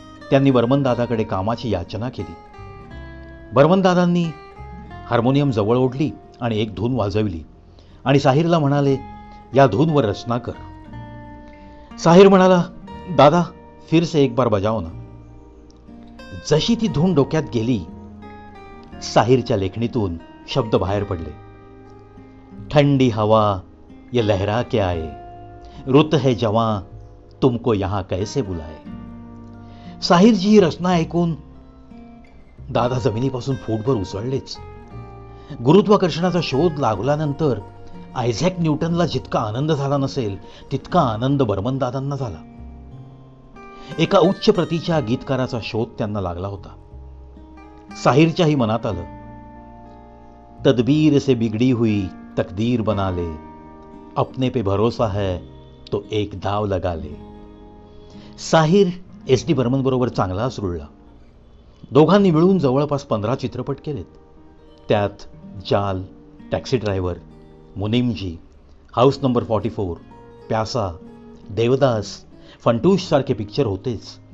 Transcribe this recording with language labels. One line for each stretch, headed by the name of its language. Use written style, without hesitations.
Marathi: त्यांनी बर्मनदादाकडे कामाची याचना केली. बर्मनदादांनी हार्मोनियम जवळ ओढली आणि एक धून वाजवली आणि साहिरला म्हणाले, या धूनवर रचना कर. साहिर म्हणाला,
Hindi: दादा फिर से एक बार बजाओ ना.
Marathi: जशी ती धून डोक्यात गेली, साहिरच्या लेखणीतून शब्द बाहेर पडले.
Hindi: ठंडी हवा ये लहरा के आए, रुत है जवां तुमको यहां कैसे बुलाए.
Marathi: साहिरची ही रचना ऐकून दादा जमिनीपासून फूटभर उसळलेच. गुरुत्वाकर्षणाचा शोध लागल्यानंतर आयझॅक न्यूटनला जितका आनंद झाला नसेल तितका आनंद बर्मनदादांना झाला. एका उच्च प्रतीच्या गीतकाराचा शोध त्यांना लागला होता. साहिरच्याही मनात आलं,
Hindi: तदबीर से बिगड़ी हुई तकदीर बना ले, अपने पे भरोसा है तो एक दाव लगा ले.
Marathi: साहिर SD बर्मन बरोबर चांगलाच रुळला. दोघांनी मिळून जवळपास 15 चित्रपट केलेत. त्यात जाल, टॅक्सी ड्रायव्हर, मुनीमजी, हाऊस नंबर 44, प्यासा, देवदास, फंटूश सारखे पिक्चर होतेच.